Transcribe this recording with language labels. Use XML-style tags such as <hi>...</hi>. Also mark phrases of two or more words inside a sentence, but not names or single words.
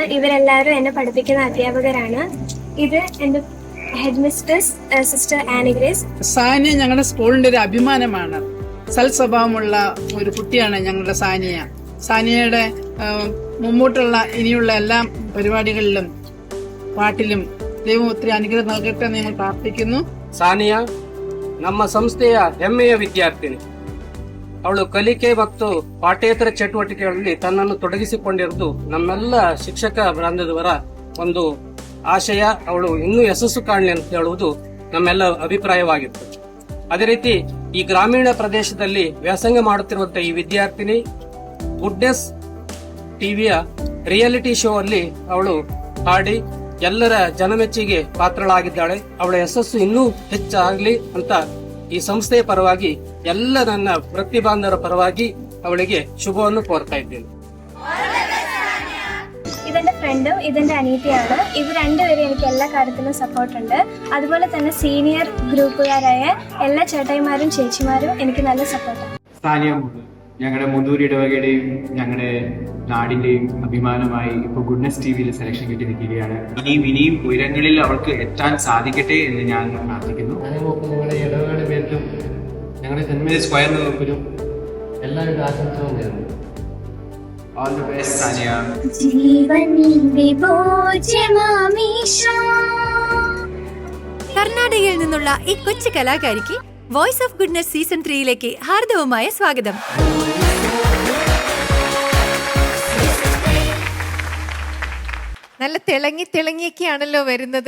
<ml>ഇവരെല്ലാവരും എന്നെ പഠിപ്പിക്കുന്ന അധ്യാപകരാണ്. ഇത് എൻ്റെ</ml> <en>head mistress sister</en> <ml>ആനിഗ്രേസ്. സാനിയ ഞങ്ങളുടെ സ്കൂളിന്റെ ഒരു അഭിമാനമാണ്. സൽസ്വഭാവമുള്ള ഒരു കുട്ടിയാണ് ഞങ്ങളുടെ സാനിയ. സാനിയയുടെ മുമ്പോട്ടുള്ള ഇനിയുള്ള എല്ലാ പരിപാടികളിലും പാട്ടിലും ദൈവം ഒത്തിരി അനുഗ്രഹം നൽകട്ടെ എന്ന് ഞങ്ങൾ ಪ್ರಾರ್ಥಿക്കുന്നു.</ml> <kn>ಸಾನಿಯ ನಮ್ಮ ಸಂಸ್ಥೆಯ ಹೆಮ್ಮೆಯ ವಿದ್ಯಾರ್ಥಿನಿ. ಅವಳು ಕಲಿಕೆ ಮತ್ತು ಪಾಠೇತರ ಚಟುವಟಿಕೆಗಳಲ್ಲಿ ತನ್ನನ್ನು ತೊಡಗಿಸಿಕೊಂಡಿರುವುದು ನಮ್ಮೆಲ್ಲ ಶಿಕ್ಷಕ ವೃಂದದವರ ಒಂದು ಆಶಯ. ಅವಳು ಇನ್ನೂ ಯಶಸ್ಸು ಕಾಣಲಿ ಅಂತ ಹೇಳುವುದು ನಮ್ಮೆಲ್ಲ ಅಭಿಪ್ರಾಯವಾಗಿತ್ತು. ಅದೇ ರೀತಿ ಈ ಗ್ರಾಮೀಣ ಪ್ರದೇಶದಲ್ಲಿ ವ್ಯಾಸಂಗ ಮಾಡುತ್ತಿರುವಂತಹ ಈ ವಿದ್ಯಾರ್ಥಿನಿ ಗುಡ್ನೆಸ್ ಟಿವಿಯ</kn> <en>reality show</en> <kn>ಅಲ್ಲಿ ಅವಳು ಹಾಡಿ ಎಲ್ಲರ ಜನಮೆಚ್ಚಿಗೆ ಪಾತ್ರಳಾಗಿದ್ದಾಳೆ. ಅವಳ ಯಶಸ್ಸು ಇನ್ನೂ ಹೆಚ್ಚಾಗಲಿ ಅಂತ ಈ ಸಂಸ್ಥೆಯ ಪರವಾಗಿ ಎಲ್ಲ ನನ್ನ ವೃತ್ತಿ ಬಾಂಧವರ ಪರವಾಗಿ ಅವಳಿಗೆ ಶುಭವನ್ನು ಕೋರ್ತಾ ಇದ್ದೇನೆ.</kn> <ml>ഇതെന്റെ ഫ്രണ്ടും ഇതെന്റെ അനീതിയാണ്. ഇവർ രണ്ടുപേരും എനിക്ക് എല്ലാ കാര്യത്തിലും സപ്പോർട്ടുണ്ട്. അതുപോലെ തന്നെ സീനിയർ ഗ്രൂപ്പുകാരായ എല്ലാ ചേട്ടായിമാരും ചേച്ചിമാരും എനിക്ക് നല്ല സപ്പോർട്ടാണ്. സാനിയ ഞങ്ങളുടെ മുതൂർ ഇടവകയുടെയും ഞങ്ങളുടെ നാടിന്റെയും അഭിമാനമായി ഇപ്പോൾ ഗുഡ്നസ് ടിവിയിൽ സെലക്ഷൻ കിട്ടി നിൽക്കുകയാണ്. ഇനിയും ഉയരങ്ങളിൽ അവൾക്ക് എത്താൻ സാധിക്കട്ടെ എന്ന് ഞാൻ പ്രാർത്ഥിക്കുന്നു. ഞങ്ങളുടെ ഇടവകയുടെ പേരിലും ഞങ്ങളുടെ സെന്റ് മേരീസ് സ്ക്വയറിന്റെ പേരിലും എല്ലാവരും ആശംസകളും നേരുന്നു.</ml> <en>All the best, Sania.</en> <ml>കർണാടകയിൽ നിന്നുള്ള ഈ കൊച്ചു കലാകാരിക്ക് വോയിസ് ഓഫ് ഗുഡ്നസ് സീസൺ 3യിലേക്ക് ഹാർദവമായ സ്വാഗതം. നല്ല തിളങ്ങിയൊക്കെയാണല്ലോ വരുന്നത്.</ml>